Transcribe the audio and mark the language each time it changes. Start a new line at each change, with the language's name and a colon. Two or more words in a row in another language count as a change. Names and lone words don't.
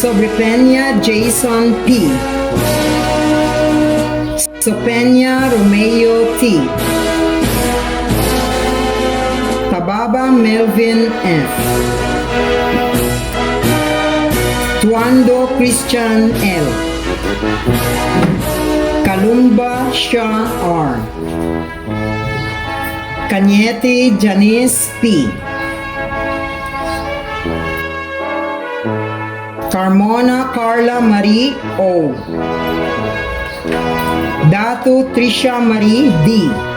Filipino: Sobrepeña Jason P. Sopeña Romeo T. Tababa Melvin F. Tuando Christian L. Kalumba Shah R. Cañete Janice P. Carmona Carla Marie O. Datu Trisha Marie D.